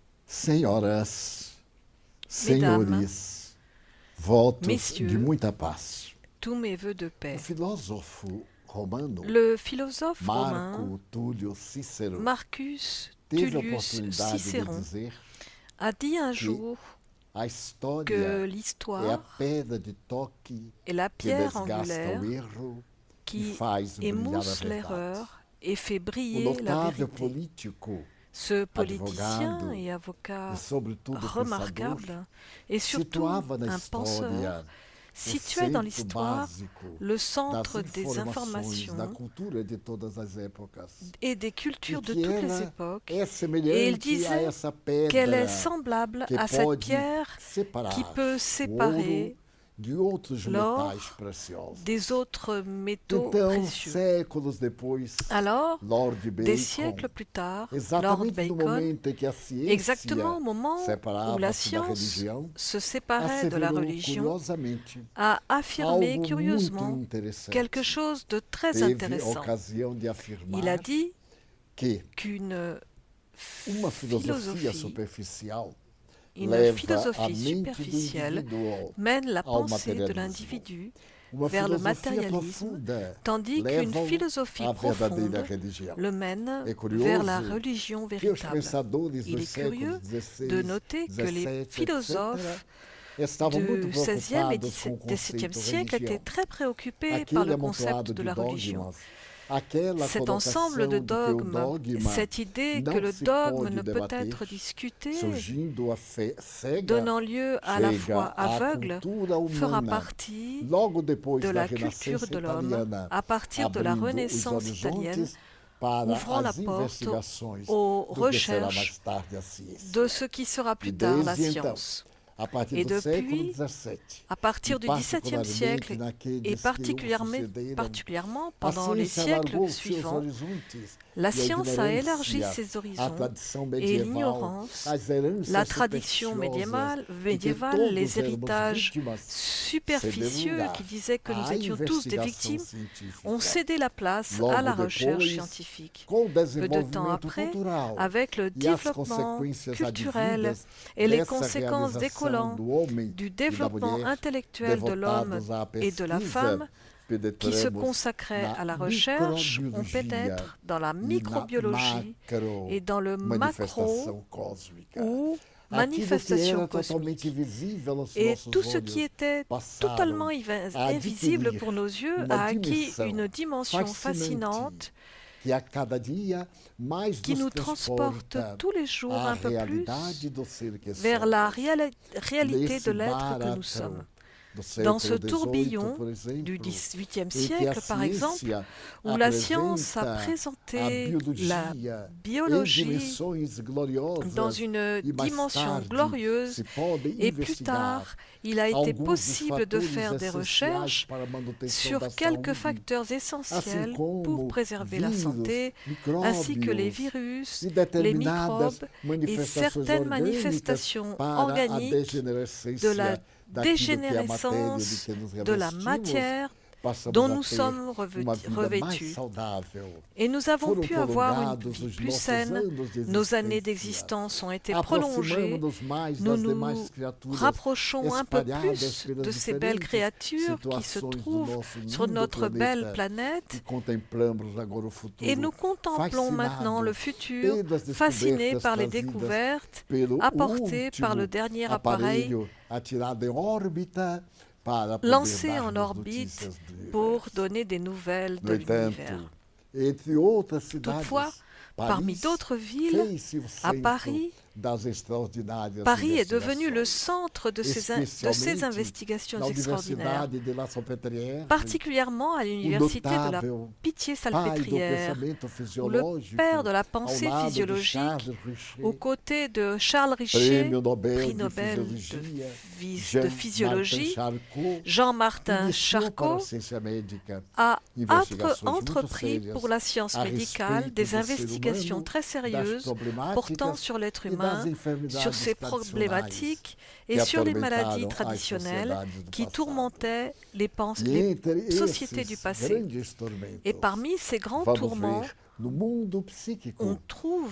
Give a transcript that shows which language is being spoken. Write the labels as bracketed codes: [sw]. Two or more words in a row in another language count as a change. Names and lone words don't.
[pt] Senhoras, [fr] Mesdames, [pt] senhores, votos de [fr] Messieurs, [pt] muita paz. [fr] tous mes vœux de [pt] O [fr] paix. [pt] filósofo romano [fr] Le philosophe romain [pt] Marco Túlio Cícero [fr] Marcus [pt] teve a [fr] Tullius [pt] oportunidade de [fr] Cicéron [pt] dizer [fr] a dit un [pt] que [fr] jour [pt] a [fr] que [pt] história é a [fr] l'histoire [pt] pedra de toque [fr] est la [pt] que [fr] pierre [pt] desgasta [fr] angulaire [pt] o erro e [fr] qui [pt] faz brilhar a [fr] émousse [pt] verdade. [fr] l'erreur et fait [pt] O [fr] briller la [pt] notável [fr] vérité. [pt] político, [fr] Ce politicien [pt] advogado [fr] et [pt] e, [fr] avocat [pt] sobretudo, pensador, [fr] remarquable et surtout [pt] situava na [fr] un penseur [pt] história o [fr] situait dans [pt] centro [fr] l'histoire [pt] básico [fr] le [pt] das [fr] centre des [pt] informações, da [fr] informations [pt] cultura de todas as épocas. [fr] et des [pt] E [fr] cultures de [pt] que [fr] toutes les [pt] ela [fr] époques. [pt] é [fr] Et il [pt] semelhante a [fr] disait [pt] essa [fr] qu'elle est [pt] pedra [fr] semblable [pt] que [fr] à cette [pt] pode [fr] pierre qui [pt] separar [fr] peut [pt] o ouro [fr] séparer [pt] de outros [fr] l'or [pt] metais preciosos. [fr] des autres métaux [pt] Então, [fr] précieux. [pt] séculos depois, [fr] Alors, [pt] Lord [fr] des [pt] Bacon, [fr] siècles plus tard, Lord [pt] exatamente no [fr] Bacon, [pt] momento em que a ciência [fr] exactement au moment où la [pt] separava-se da [fr] science [pt] religião, [fr] se séparait de la [pt] asseverou [fr] religion, [pt] curiosamente [fr] a affirmé [pt] algo muito [fr] curieusement [pt] interessante. [fr] quelque chose de très [pt] Teve a [fr] intéressant. [pt] ocasião de [fr] Il a [pt] afirmar [fr] dit [pt] que [fr] qu'une [pt] uma filosofia [fr] philosophie, [pt] superficial [fr] une [pt] leva a [fr] philosophie [pt] mente do [fr] superficielle [pt] indivíduo [fr] mène la [pt] ao [fr] pensée de [pt] materialismo. [fr] l'individu [pt] Uma [fr] vers le [pt] filosofia [fr] matérialisme, [pt] profunda [fr] tandis qu'une [pt] leva-o [fr] philosophie [pt] à verdadeira [fr] profonde [pt] religião. [fr] le mène [pt] É [fr] vers la [pt] curioso [fr] religion [pt] que os [fr] véritable. [pt] pensadores [fr] Il [pt] dos [fr] est curieux [pt] séculos [fr] de [pt] XVI, [fr] noter que les [pt] XVII, [fr] philosophes [pt] etc., estavam muito [fr] du XVIe et [pt] preocupados com o [fr] XVIIe [pt] conceito [fr] siècle étaient [pt] religião. [fr] très préoccupés par [pt] Aquele [fr] le concept [pt] amontoado [fr] de [pt] de [fr] la religion. [pt] dogmas, aquela [fr] Cet ensemble de [pt] colocação de que o [fr] dogmes, [pt] dogma [fr] cette idée que [pt] não [fr] le [pt] se [fr] dogme [pt] pode [fr] ne peut [pt] debater, [fr] être discuté, [pt] surgindo a fé cega, [fr] donnant lieu à la [pt] chega [fr] foi [pt] à [fr] aveugle, [pt] cultura [fr] fera [pt] humana. [fr] partie [pt] Logo depois [fr] de [pt] da [fr] la culture [pt] Renascença [fr] de l'homme [pt] italiana, [fr] à partir de la [pt] abrindo os [fr] Renaissance italienne, [pt] horizontes para [fr] ouvrant la [pt] as [fr] porte [pt] investigações [fr] aux [pt] do que será mais [fr] recherches [pt] tarde a ciência. [fr] de ce qui sera [pt] E [fr] plus tard la [pt] desde então, [fr] science. [pt] a partir [fr] Et [pt] do século [fr] depuis, [pt] XVII, [fr] à partir du XVIIe [pt] particularmente [fr] siècle [pt] naqueles [fr] et [pt] que o [fr] particulièrement [pt] a [fr] pendant les [pt] ciência [fr] siècles [pt] alargou seus [fr] suivants, [pt] horizontes [fr] la [pt] e a [fr] science a élargi [pt] ignorância, [fr] ses [pt] a [fr] horizons [pt] tradição [fr] et [pt] medieval, [fr] l'ignorance, [pt] as heranças [fr] la tradition [pt] supersticiosas [fr] médiévale, [pt] de que [fr] les [pt] todos éramos [fr] héritages [pt] vítimas, [fr] superficieux [pt] cederam [fr] qui disaient que nous [pt] à [fr] étions tous des [pt] investigação [fr] victimes, [pt] científica. [fr] ont cédé la place [pt] Logo [fr] à la recherche [pt] depois, [fr] scientifique. [pt] com o [fr] Peu de temps [pt] desenvolvimento [fr] après, [pt] cultural [fr] avec le [pt] e as [fr] développement [pt] consequências [fr] culturel [pt] advindas [fr] et les [pt] dessa [fr] conséquences [pt] realização [fr] découlant [pt] do homem [fr] du [pt] e da [fr] développement [pt] mulher, [fr] intellectuel de l'homme [pt] devotados à [fr] et de la [pt] pesquisa, [fr] femme, qui se [pt] penetramos [fr] consacraient [pt] na [fr] à la recherche, on [pt] microbiologia [fr] pénètre dans la [pt] e na [fr] microbiologie et dans le macro [pt] macro-manifestação cósmica. [fr] ou [pt] Aquilo que [fr] manifestation [pt] era totalmente [fr] cosmique. [pt] visível aos [fr] Et [pt] nossos [fr] tout ce [pt] olhos [fr] qui était [pt] passaram [fr] totalement [pt] a [fr] invisible [pt] adquirir [fr] pour nos yeux [pt] uma [fr] a acquis [pt] dimensão [fr] une dimension [pt] fascinante [fr] fascinante [pt] que a cada dia mais [fr] qui [pt] nos [fr] nous transporte [pt] transporta [fr] tous les jours [pt] à [fr] un peu plus [pt] realidade do ser que [fr] vers [pt] somos. [fr] la réalité [pt] Nesse [fr] de l'être que [pt] barato [fr] nous sommes. [pt] do [fr] Dans ce [pt] século [fr] tourbillon [pt] XVIII, por exemplo, [fr] du XVIIIe [pt] em que a [fr] siècle, par exemple, [pt] ciência [fr] où la science a [pt] apresenta a [fr] présenté [pt] biologia [fr] la [pt] em [fr] biologie [pt] dimensões gloriosas [fr] dans une [pt] e mais [fr] dimension [pt] tarde [fr] glorieuse, [pt] se pode [fr] et plus [pt] investigar [fr] tard, il a été [pt] alguns dos [fr] possible de [pt] fatores [fr] faire des [pt] essenciais [fr] recherches [pt] para a manutenção [fr] sur [pt] da [fr] quelques [pt] saúde, [fr] facteurs [pt] assim [fr] essentiels [pt] como [fr] pour préserver la [pt] vírus, [fr] santé, ainsi que les [pt] micróbios [fr] virus, [pt] e [fr] les [pt] determinadas [fr] microbes et [pt] manifestações [fr] certaines [pt] orgânicas [fr] manifestations [pt] para a [fr] organiques de la [pt] degenerescência daquilo que é a matéria de [fr] dégénérescence [pt] que nos [fr] de la [pt] revestimos, [fr] matière [pt] passamos [fr] dont [pt] a [fr] nous [pt] ter [fr] sommes [pt] uma vida mais [fr] revêtus. [pt] saudável. [fr] Et nous avons [pt] Foram [fr] pu avoir une [pt] prolongados [fr] vie [pt] os [fr] plus [pt] nossos [fr] saine, [pt] anos de [fr] nos années [pt] existência. [fr] d'existence ont été prolongées, [pt] Aproximamos-nos mais [fr] nous [pt] das [fr] nous [pt] demais criaturas [fr] rapprochons un peu [pt] espalhadas [fr] plus [pt] pelas [fr] de ces belles [pt] diferentes [fr] créatures qui se [pt] situações do [fr] trouvent [pt] nosso [fr] sur [pt] lindo [fr] notre belle [pt] planeta [fr] planète [pt] e contemplamos agora o futuro [fr] et nous contemplons maintenant le futur, [pt] pelas [fr] fascinés [pt] descobertas [fr] par les [pt] trazidas [fr] découvertes [pt] pelo [fr] apportées par le [pt] último [fr] dernier appareil [pt] aparelho atirado em órbita para poder [fr] lancé [pt] dar [fr] en [pt] notícias [fr] orbite [pt] do [fr] pour [pt] universo. [fr] donner des nouvelles [pt] No [fr] de [pt] entanto, [fr] l'univers. [pt] entre outras cidades, [fr] Toutefois, parmi [pt] Paris [fr] d'autres villes, [pt] fez-se o [fr] à [pt] centro [fr] Paris, [pt] das extraordinárias [fr] Paris est devenu le [pt] investigações. [fr] centre de ces [pt] Especialmente [fr] investigations [pt] na [fr] extraordinaires, [pt] Universidade de La Salpêtrière, [fr] particulièrement à l'université de la [pt] notável pai do [fr] Pitié-Salpêtrière, [pt] pensamento [fr] où le [pt] fisiológico, [fr] père de la [pt] ao [fr] pensée [pt] lado de [fr] physiologique, [pt] Charles Richer, [fr] aux côtés de Charles Richer, [pt] prêmio Nobel [fr] prix [pt] de [fr] Nobel [pt] Fisiologia, [fr] de physiologie, [pt] Charcot, [fr] Jean-Martin [pt] iniciou para a [fr] Charcot [pt] ciência médica [fr] a [pt] investigações muito [fr] entrepris [pt] sérias [fr] pour la science [pt] a [fr] médicale [pt] respeito [fr] des [pt] do ser [fr] investigations [pt] humano, [fr] très [pt] das [fr] sérieuses portant [pt] problemáticas [fr] sur l'être [pt] e das [fr] humain, [pt] enfermidades [fr] sur ses [pt] tradicionais [fr] problématiques et [pt] que [fr] sur les [pt] atormentaram [fr] maladies [pt] as [fr] traditionnelles [pt] sociedades do [fr] qui [pt] passado. [fr] tourmentaient [pt] E [fr] les [pt] entre [fr] sociétés du [pt] esses [fr] passé. [pt] grandes tormentos, [fr] Et parmi ces grands [pt] vamos [fr] tourments, [pt] ver no mundo psíquico, [fr] on trouve